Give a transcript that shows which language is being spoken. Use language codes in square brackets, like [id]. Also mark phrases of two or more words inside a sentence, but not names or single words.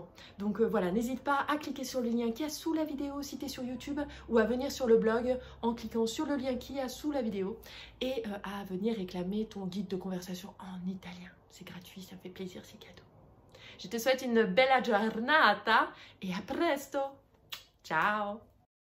[fr] Donc voilà, n'hésite pas à cliquer sur le lien qui est sous la vidéo si tu es sur YouTube ou à venir sur le blog en cliquant sur le lien qui est sous la vidéo et à venir réclamer ton guide de conversation en italien. C'est gratuit, ça fait plaisir, c'est cadeau. Je te souhaite une [it] bella giornata [fr] et [it] à presto. Ciao.